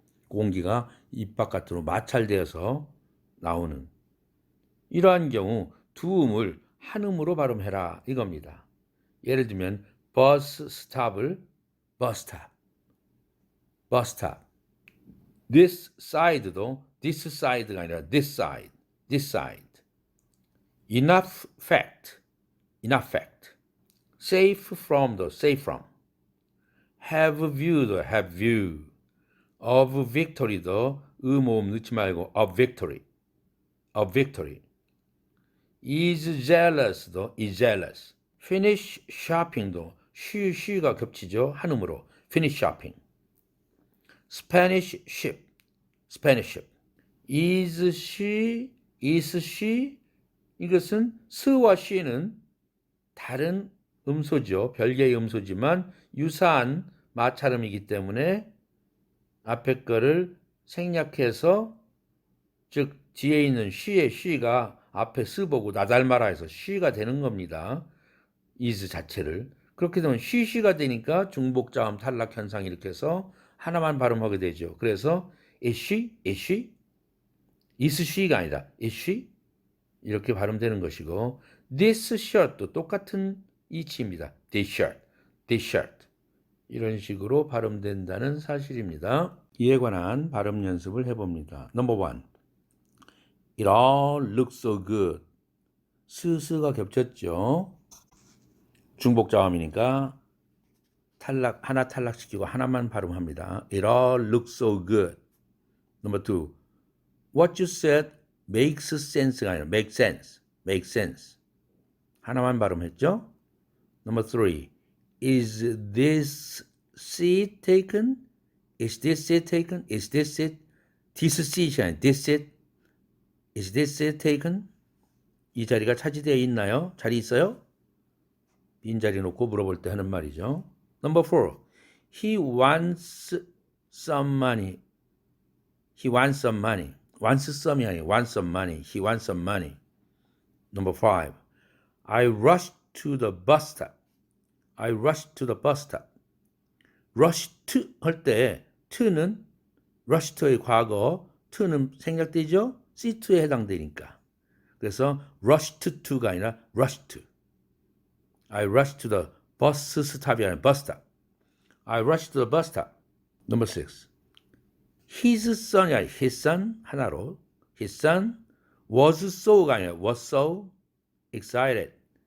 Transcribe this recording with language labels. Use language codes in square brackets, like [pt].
[ko] 공기가 입 바깥으로 마찰되어서 나오는 이러한 경우 두 음을 한 음으로 발음해라 이겁니다. 예를 들면 [en] bus stop을 bus stop, bus stop. this side도 this side가 [ko] 아니라 [en] this side, this side. enough fact, enough fact. safe from도 safe from. have view도 have view. of victory도 [ko] 모음 넣지 말고 [en] of victory, of victory. is jealous도 is jealous. finish shopping [ko] 도 쉬가 겹치죠. 한음으로 [en] finish shopping. Spanish ship, Spanish ship. is she [ko] 이것은 스와 she는 다른 음소죠. 별개의 음소지만 유사한 마찰음이기 때문에 앞에 거를 생략해서 즉 뒤에 있는 she의 she가 앞에 스 보고 나 닮아라 해서 she가 되는 겁니다. is 자체를. 그렇게 되면 she가 되니까 중복자음 탈락 현상이 이렇게 해서 하나만 발음하게 되죠. 그래서 [en] is she? is she가 [ko] 아니라 [en] is she? [ko] 이렇게 발음되는 것이고 [en] this shirt [ko] 도 똑같은 이치입니다. [en] this shirt [ko] 이런 식으로 발음된다는 사실입니다. 이에 관한 발음 연습을 해봅니다. [en] Number one, it all looks so good. [ko] 스가 겹쳤죠. 중복자음이니까 하나 탈락시키고 하나만 발음합니다. [en] It all looks so good. Number two, what you said makes sense가 [ko] 아니라 [en] make sense. [ko] 하나만 발음했죠. [en] Number three, is this seat taken? Is this seat taken? Is this seat? This seat이 [ko] 아니라 [en] this seat? Is this seat taken? [ko] 이 자리가 차지되어 있나요? 자리 있어요? 빈자리 놓고 물어볼 때 하는 말이죠. [en] Number four, he wants some money. He wants some money. wants some이 [ko] 아니에요. [en] wants some money. He wants some money. Number five, I rushed to the bus stop. I rushed to the bus stop. rush to [ko] 할 때 [en] to는 rush to의 [ko] 과거, [en] to는 [ko] 생략되죠? C2에 해당되니까. 그래서 [en] rushed to가 [ko] 아니라 [en] rushed to. I rushed to the bus stop이 아니라 bus stop. I rushed to the bus stop. Number 6. His son이 [ko] 아니라 [en] his son [ko] 하나로. [en] His son was so가 [ko] 아니라 [en] was so excited.